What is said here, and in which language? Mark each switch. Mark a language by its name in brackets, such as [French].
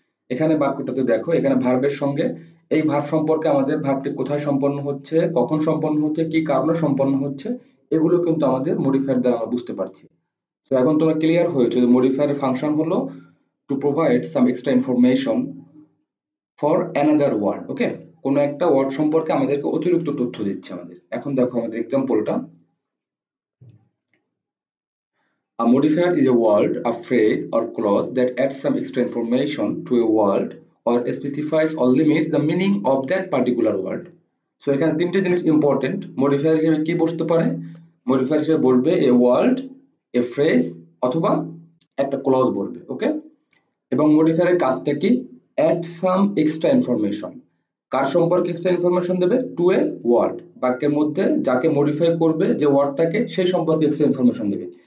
[Bangla] এখানে বাক্যটাতে দেখো, এখানে ভার্বের সঙ্গে এই ভার্ব সম্পর্কে আমাদের ভার্বটি কোথায় সম্পন্ন হচ্ছে, কখন সম্পন্ন হচ্ছে, কি কারণে সম্পন্ন হচ্ছে, এগুলো কিন্তু আমাদের মডিফায়ার দ্বারা আমরা বুঝতে পারছি। সো এখন তোমরা ক্লিয়ার হয়েছে যে মডিফায়ারের ফাংশন হলো [English] To provide some extra information for another word. [Bangla] ওকে, কোনো একটা ওয়ার্ড সম্পর্কে আমাদেরকে অতিরিক্ত তথ্য দিচ্ছে আমাদের। এখন দেখো আমাদের এক্সাম্পলটা। [English] A modifier is a word, a phrase or clause that adds some extra information to a word or specifies or limits the meaning of that particular word. [Bangla] So এখানে তিনটে জিনিস ইম্পর্টেন্ট। মডিফায়ার হিসেবে কি বসতে পারে, মডিফায়ার হিসেবে বসবে a word, A phrase, অথবা একটা ক্লজ বসবে। ওকে, এবং মডিফায়ারের কাজটা কি, [English] Add some extra information. [Bangla] কার সম্পর্কে এক্সট্রা ইনফরমেশন দেবে, [English] to a word, [Bangla] বাক্যের মধ্যে যাকে মডিফাই করবে যে ওয়ার্ডটাকে সেই সম্পর্কে এক্সট্রা ইনফরমেশন দেবে।